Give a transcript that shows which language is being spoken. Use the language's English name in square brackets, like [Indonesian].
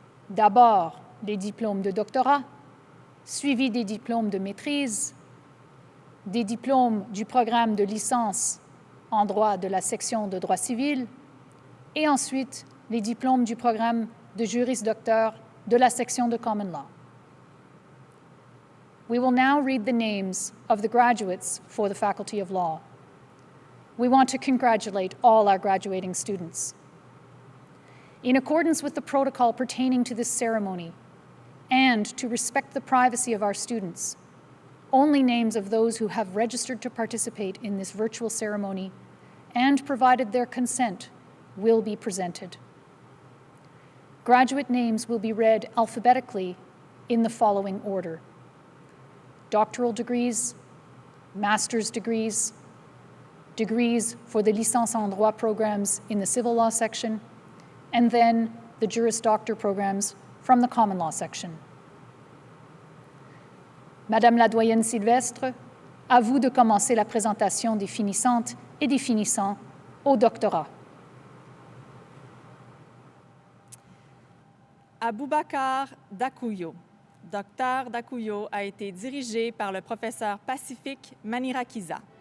[French] D'abord, les diplômes de doctorat, suivis des diplômes de maîtrise, des diplômes du programme de licence en droit de la section de droit civil et ensuite les diplômes du programme de juris docteur de la section de common law. [English] We will now read the names of the graduates for the Faculty of Law. we want to congratulate all our graduating students. In accordance with the protocol pertaining to this ceremony, and to respect the privacy of our students, only names of those who have registered to participate in this virtual ceremony and provided their consent will be presented. Graduate names will be read alphabetically in the following order: doctoral degrees, master's degrees, degrees for the licence en droit programs in the civil law section, and then the Juris Doctor programs from the common law section. [French] Madame la doyenne Sylvestre, à vous de commencer la présentation des finissantes et des finissants au doctorat. Aboubacar Dakuyo. Docteur Dakuyo a été dirigé par le professeur Pacifique Manirakiza.